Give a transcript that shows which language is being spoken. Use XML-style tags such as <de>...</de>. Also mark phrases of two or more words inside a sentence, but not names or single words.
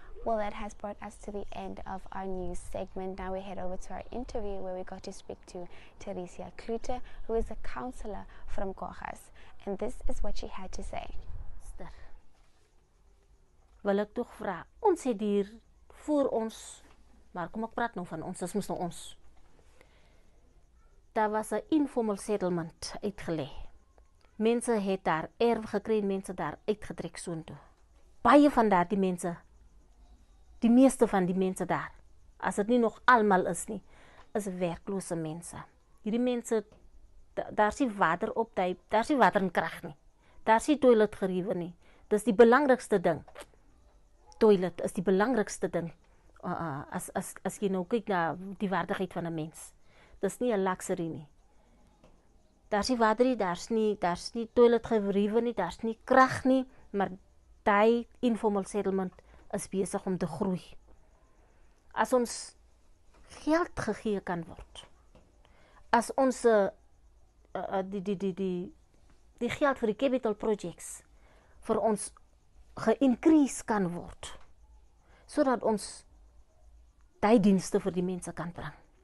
<en>Well, that has brought us to the end of our news segment. Now we head over to our interview where we got to speak to Theresia Klute, who is a counselor from Kogas. And this is what she had to say.</en> <af>Wil ek toch vra, ons het hier voor ons, maar kom ek praat nou van ons, dis moes nou ons. Daar was 'n</af> <en>informal settlement</en> <af>uitgelê. Mense het daar erf gekry en mense daar uitgetrek soontoe. Baie van daardie mense, die meeste van die mense daar, as dit nie nog almal is nie, is werklose mense. Hierdie mense, daar is nie water op, daar is nie water en krag nie. Daar is nie toiletgeriewe nie. Dis die belangrikste ding. Toilet is die belangrikste ding. As jy nou kyk na die waardigheid van 'n mens. Dis nie 'n luxury nie. Daar is nie water nie, daar is nie toiletgeriewe nie, daar is nie krag nie, maar die</af> <en>informal settlement</en> <af>is besig om te groei. As ons geld gegee kan word, as ons die geld vir die</af> <en>capital projects</en> <af>vir ons ge-increase kan word, sodat ons die dienste vir die mense kan bring.</af>